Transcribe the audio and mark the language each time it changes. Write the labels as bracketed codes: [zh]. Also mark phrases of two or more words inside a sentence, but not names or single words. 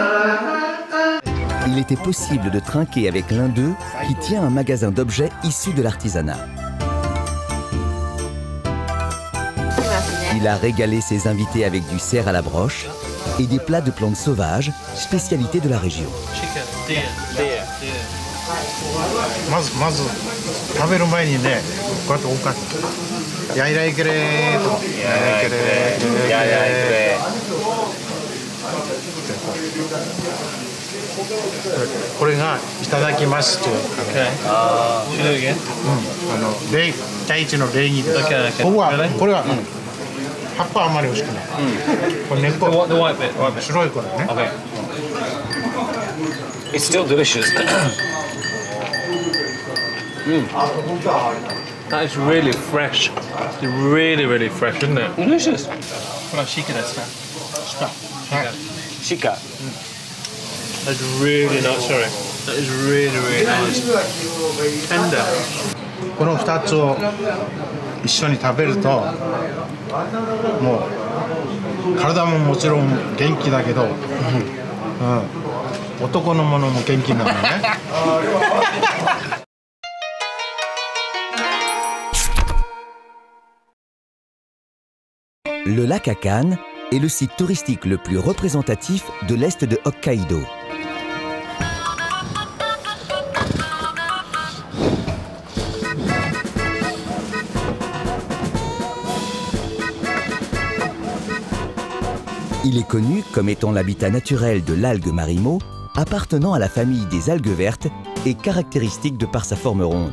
[fr] Il était possible de trinquer avec l'un d'eux qui tient un magasin d'objets issus de l'artisanat. Il a régalé ses invités avec du cerf à la broche et des plats de plantes sauvages, spécialité de la région. [ja] まず食べる前にね、こうやっておかしい。 [ain] やいらいけれーと。やいらいけれー。 [ja] これがいただきますという。礼、第一の礼儀です。ここはこれは葉っぱあんまり美味しくない。これ根っこ。白いこれね。 [en] It's still delicious. That is really fresh. Really, really fresh, isn't it? Delicious. What about [ja] 鹿ですか? [en] Shika. That's really nice, sorry. That is really, really nice. Tender. [ja] この2つを一緒に食べるともう体ももちろん元気だけど、男のものも元気なのね。 [fr] Le lac Akan est le site touristique le plus représentatif de l'est de Hokkaido. Il est connu comme étant l'habitat naturel de l'algue marimo, appartenant à la famille des algues vertes et caractéristique de par sa forme ronde.